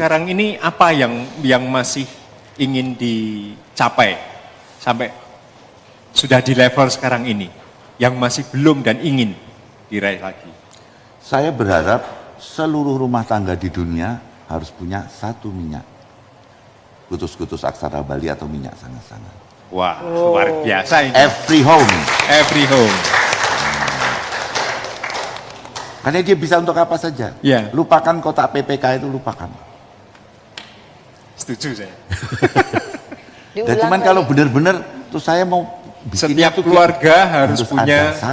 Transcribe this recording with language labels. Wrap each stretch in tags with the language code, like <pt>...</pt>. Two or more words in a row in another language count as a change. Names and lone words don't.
<id>sekarang ini apa yang masih ingin dicapai sampai sudah di level sekarang ini yang masih belum dan ingin diraih lagi? Saya berharap seluruh rumah tangga di dunia harus punya satu minyak. Kutus-kutus aksara Bali atau minyak sangat-sangat. Wah, luar biasa ini.</id> <en>Every home. Every home.</en> <id>Karena dia bisa untuk apa saja. Ya. Lupakan kotak PPK itu, lupakan. Setuju saya. Dan cuman kalau benar-benar tuh saya mau bikinnya Setiap tuh keluarga harus punya ada</id>